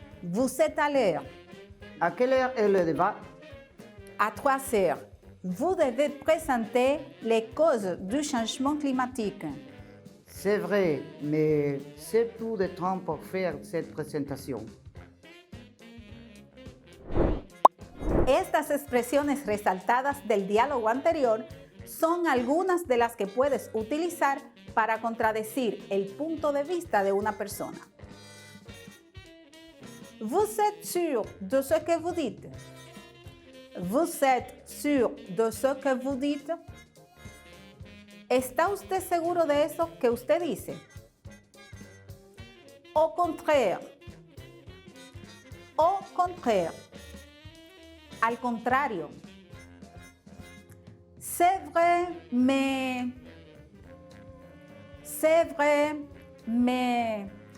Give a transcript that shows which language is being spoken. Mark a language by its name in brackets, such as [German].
[French] Vous êtes à l'heure. À quelle heure est le débat? À 3 heures, vous devez présenter les causes du changement climatique. C'est vrai, mais c'est peu de temps pour faire cette présentation. [Spanish] Estas expresiones resaltadas del diálogo anterior son algunas de las que puedes utilizar para contradecir el punto de vista de una persona. [French] Vous êtes sûr de ce que vous dites? Vous êtes sûr de ce que vous dites? [Spanish] ¿Está usted seguro de eso que usted dice? [French] Au contraire. Au contraire. [Spanish] Al contrario. [French] C'est vrai, mais. C'est vrai, mais.